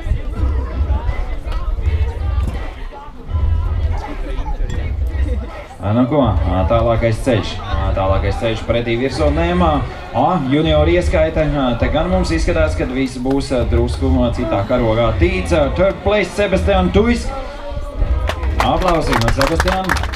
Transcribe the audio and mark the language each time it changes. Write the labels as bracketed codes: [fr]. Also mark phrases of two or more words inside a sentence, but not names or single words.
[lv] Nu ko, tālākais ceļš pretī virsotnēm. Junior ieskaite, te gan mums izskatās, ka visi būs drusku citā karogā tīts. [en] Third place Sebastian Tuisk. [lv] Aplausi no [en] Sebastian.